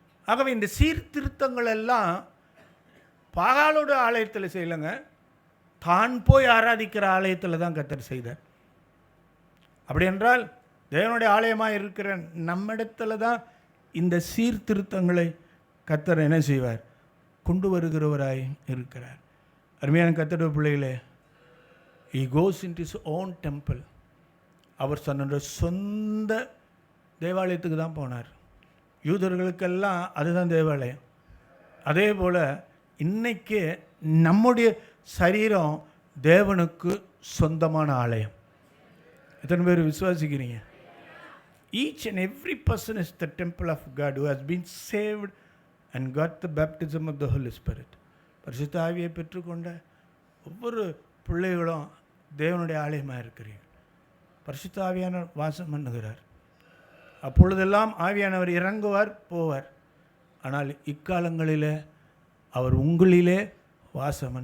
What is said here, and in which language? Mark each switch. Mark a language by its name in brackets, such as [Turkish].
[Tamil] ஆகவே இந்த சீர்திருத்தங்கள் எல்லாம் பாகாலோட ஆலயத்தில் செய்யலைங்க, தான் போய் ஆராதிக்கிற ஆலயத்தில் தான் கர்த்தர் செய்தார். அப்படி என்றால் தேவனுடைய ஆலயமாக இருக்கிற நம்மிடத்தில் தான் இந்த சீர்திருத்தங்களை கர்த்தர் என்ன செய்வார்? கொண்டு வருகிறவராய் இருக்கிறார். அருமையான கர்த்தருடைய பிள்ளைகளே, [English] he goes into his own temple. [Tamil] அவர் தன்னுடைய சொந்த தேவாலயத்துக்கு தான் போனார். யூதர்களுக்கெல்லாம் அதுதான் தேவாலயம். அதே போல் இன்னைக்கு நம்முடைய சரீரம் தேவனுக்கு சொந்தமான ஆலயம். எத்தனை பேர் விசுவாசிக்கிறீங்க? [English] Each and every person is the temple of God who has been saved and got the baptism of the Holy Spirit. [Tamil] பரிசுத்த ஆவியை பெற்றுக்கொண்ட ஒவ்வொரு பிள்ளைகளும் தேவனுடைய ஆலயமாக இருக்கிறீர்கள். பரிசுத்த ஆவியானவர் வாசம் பண்ணுகிறார். அப்பொழுதெல்லாம் ஆவியானவர் இறங்குவார், போவார். ஆனால் இக்காலங்களில் அவர் உங்களிலே வாசம்.